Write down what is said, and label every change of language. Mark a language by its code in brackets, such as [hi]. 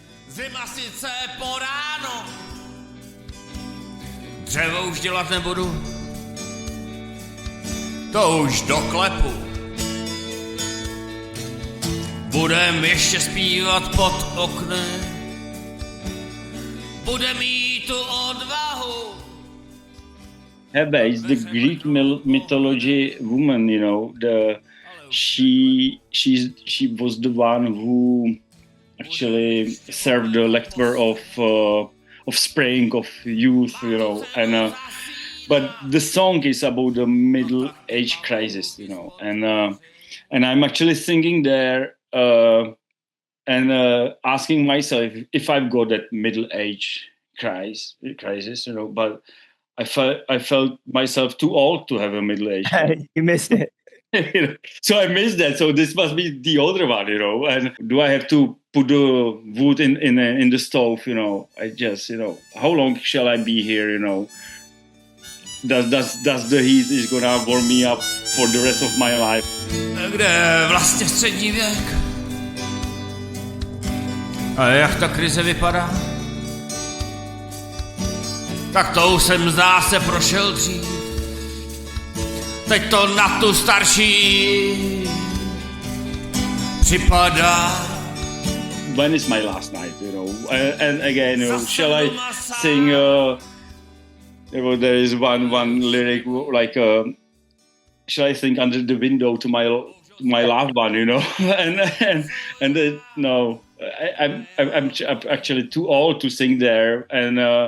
[cs] Zima sice po ráno, dřevo už dělat nebudu, to už doklepu. Budem ještě zpívat pod oknem, budem mít tu odvahu. [en] HEBE is the Greek mythology woman, she was the one who actually served the lecture of spring, of youth, and but the song is about the middle age crisis, and I'm actually singing there and asking myself if I've got that middle age crisis, but I felt myself too old to have a middle age. You missed it. So I missed that. So this must be the older one, And do I have to put the wood in the stove? I just, how long shall I be here? Does the heat is gonna warm me up for the rest of my life? [cs] Kde vlastně střední věk? A jak ta krize vypadá? Tak to už jsem zdá se prošel dřív. Teď to na tu starší připadá. [en] When is my last night, And again, shall I sing? There is one lyric like, shall I sing under the window to my loved one, and no, I'm actually too old to sing there, and